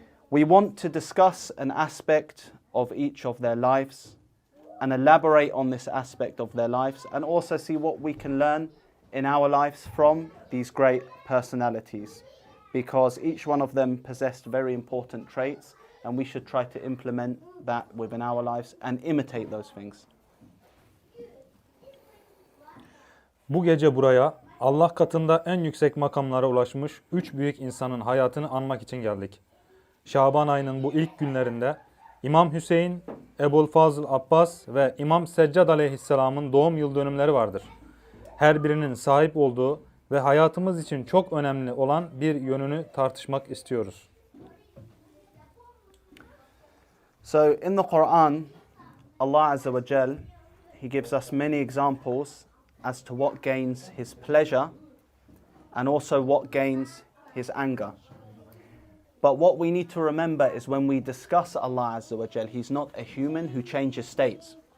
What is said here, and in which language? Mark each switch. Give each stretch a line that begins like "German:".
English: We want to discuss an aspect of each of their lives and elaborate on this aspect of their lives, and also see what we can learn in our lives from these great personalities, because each one of them possessed very important traits, and we should try to implement that within our lives and imitate those things.
Turkish: Bu gece buraya Allah katında en yüksek makamlara ulaşmış üç büyük insanın hayatını anmak için geldik. Şaban ayının bu ilk günlerinde İmam Hüseyin, Abu Fadhil Abbas ve İmam Sajjad aleyhisselamın doğum yıl dönümleri vardır. Her birinin sahip olduğu ve hayatımız için çok önemli olan bir yönünü tartışmak istiyoruz.
English: So in the Quran, Allah Azza ve Jal, He gives us many examples as to what gains His pleasure and also what gains His anger. But what we need to remember is when we discuss Allah Azza wa Jal, He's not a human who changes states.